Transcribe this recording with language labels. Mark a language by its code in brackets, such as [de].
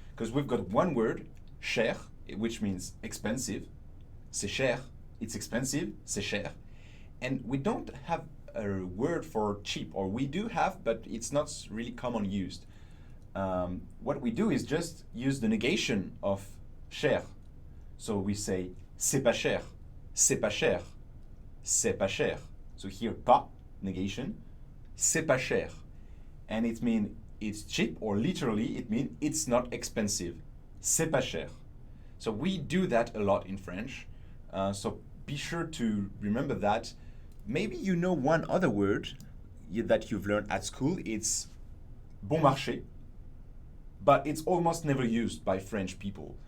[en] Because we've got one word, cher, which means expensive. [fr] C'est cher, [en] it's expensive, [fr] c'est cher. [en] And we don't have a word for cheap, or we do have, but it's not really common used. What we do is just use the negation of cher. So we say [fr] c'est pas cher, c'est pas cher, c'est pas cher. [en] So here [fr] pas, negation, c'est pas cher. [en] And it means it's cheap, or literally it means it's not expensive. [fr] C'est pas cher. [en] So we do that a lot in French. So be sure to remember that. Maybe you know one other word that you've learned at school. It's bon marché, but it's almost never used by French people.